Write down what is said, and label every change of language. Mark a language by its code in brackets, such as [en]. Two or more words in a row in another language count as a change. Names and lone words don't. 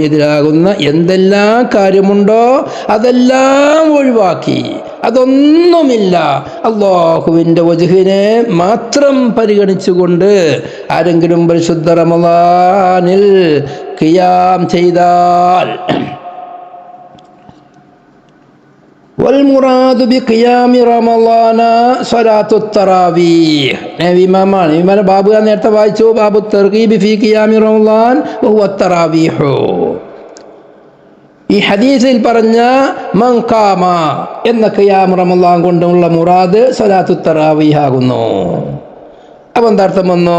[ml] എതിരാകുന്ന എന്തെല്ലാം കാര്യമുണ്ടോ അതെല്ലാം ഒഴിവാക്കി അതൊന്നുമില്ല അല്ലാഹുവിൻ്റെ വജ്ഹിനെ മാത്രം പരിഗണിച്ചുകൊണ്ട് ആരെങ്കിലും പരിശുദ്ധ റമളാനിൽ ഖിയാം ചെയ്താൽ [ar] والمراد بقيام رمضان صلاة التراويح. [ml] ഇമാമാണ് ഇമാനെ ബാബു നേരത്തെ വായിച്ചു. [ar] باب الترغيب في قيام رمضان وهو التراويح. [ml] ഈ ഹദീസിൽ പറഞ്ഞ [ar] من قام [ml] എന്ന ഖിയാം റമളാൻ കൊണ്ടുള്ള മുറാദ് [ar] صلاة التراويح [ml] ആകുന്നു. അപ്പം എന്താർത്ഥം വന്നു?